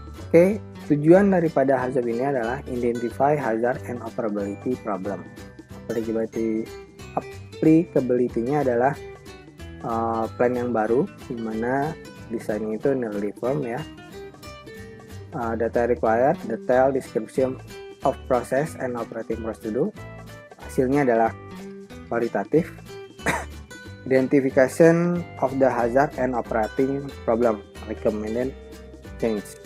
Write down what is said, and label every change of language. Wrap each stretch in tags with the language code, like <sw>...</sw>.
<id>Oke, tujuan daripada HAZOP ini adalah</id> <en>identify hazard and operability problem.</en> <id>Applicability-nya adalah plan yang baru di mana desainnya itu</id> <en>nearly firm</en> <id>ya.</id> <en>Data required, detail description of process and operating procedure.</en> <id>Hasilnya adalah kualitatif.</id> <en>Identification of the hazard and operating problem, recommended change.</en>